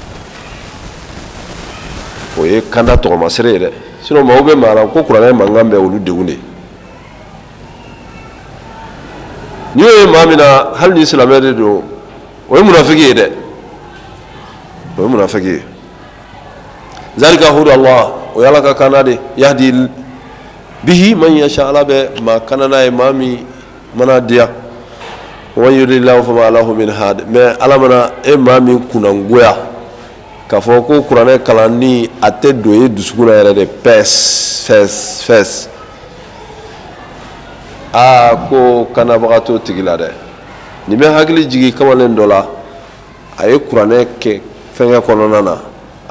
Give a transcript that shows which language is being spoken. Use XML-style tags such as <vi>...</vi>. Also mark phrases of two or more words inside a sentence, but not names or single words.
<bm>o ye kanda tɔgɔmasere ye dɛ sinon maaw bɛ maa la ko kuranɛ mankan bɛ olu degun de n'i y'o ye maa min na hali ni silamɛ de don o ye munafiki ye dɛ o ye munafiki ye</bm> <ar>ذلك هدى الله</ar> <bm>o ye Ala ka kanna de</bm> <ar>يهدي به من يشاء</ar> <bm>Ala bɛ maa kanna n'a ye maa min mana diya</bm> <ar>ويضلل الله فما له من هاد</ar> <bm>mais Ala mana e maa min kunangoya k'a fɔ ko kuranɛ kalanni a tɛ don e dusukun na yɛrɛ de fɛs ko kannabaga t'o tigi la dɛ nin bɛ hakili jigi kamalen dɔ la a ye kuranɛ kɛ fɛnkɛ kɔnɔna na a</bm>